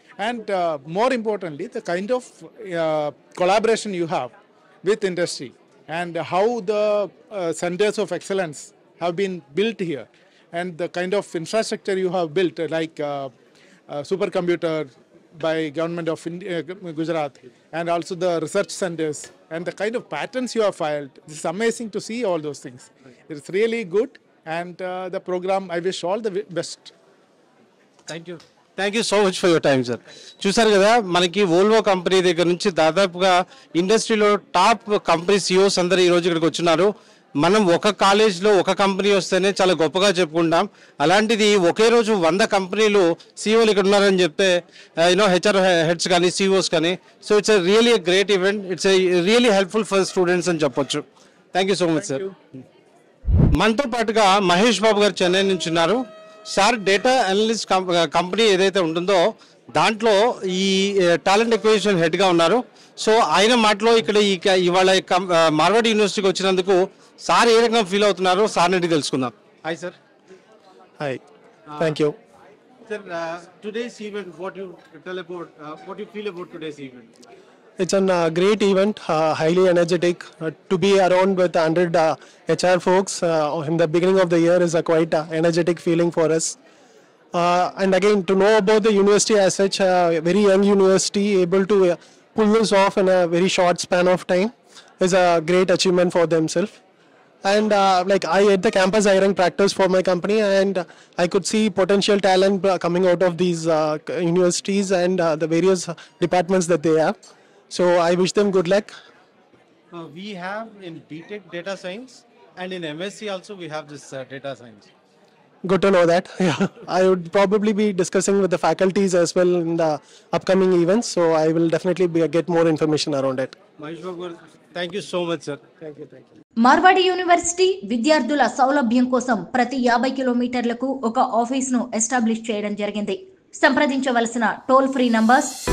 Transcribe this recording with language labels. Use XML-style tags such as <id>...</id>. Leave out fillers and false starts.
<en>And more importantly, the kind of collaboration you have with industry and how the centers of excellence have been built here, and the kind of infrastructure you have built, like supercomputer by government of Gujarat, and also the research centers, and the kind of patents you have filed. It's amazing to see all those things. It's really good, and the program, I wish all the best. Thank you so much for your time sir.</en> <te>చూసారు కదా, మనకి Volvo company దగ్గర నుంచి దాదాపుగా ఇండస్ట్రీలో top company CEOs అందరూ ఈ రోజు ఇక్కడికి వచ్చినారు. మనం ఒక కాలేజ్లో ఒక కంపెనీ వస్తేనే చాలా గొప్పగా చెప్పుకుంటాం. అలాంటిది ఒకే రోజు 100 కంపెనీలు సిఇఓలు ఇక్కడ ఉన్నారని చెప్తే హెచ్ఆర్ హెడ్స్ కానీ సిఇఓస్ కానీ,</te> <en>So it's really great event. It's really helpful for students</en> <te>అని చెప్పొచ్చు.</te> <en>Thank you so much sir.</en> <te>మనతో పాటుగా మహేష్ బాబు గారు చెన్నై నుంచి ఉన్నారు. సార్ డేటా అనలిస్ట్ కంపెనీ ఏదైతే ఉంటుందో దాంట్లో ఈ టాలెంట్ ఎక్విజిషన్ హెడ్గా ఉన్నారు. సో ఆయన మాటలో ఇక్కడ ఇవాళ మార్వాడి యూనివర్సిటీకి వచ్చినందుకు సార్ ఏ రకంగా ఫీల్ అవుతున్నారో సార్ నుండి తెలుసుకుందాం.</te> <en>Hi sir. Hi, thank you. Sir, today's event, what you feel about today's event? It's a great event, highly energetic. To be around with 100 HR folks in the beginning of the year is a quite energetic feeling for us. And again, to know about the university as such, a very young university able to pull this off in a very short span of time is a great achievement for themselves. And like I had the campus hiring practice for my company, and I could see potential talent coming out of these universities and the various departments that they have. So I wish them good luck. We have in BTech data science, and in MSc also we have this data science. Good to know that. Yeah, I would probably be discussing with the faculties as well in the upcoming events. So I will definitely get more information around it. Mahesh Babu, thank you so much, sir. Thank you.</en> <te>Marwadi university విద్యార్థుల సౌలభ్యం కోసం ప్రతి 50 కిలోమీటర్లకు ఒక ఆఫీస్ను establish చేయడం జరిగింది. సంప్రదించవలసిన toll free numbers</te>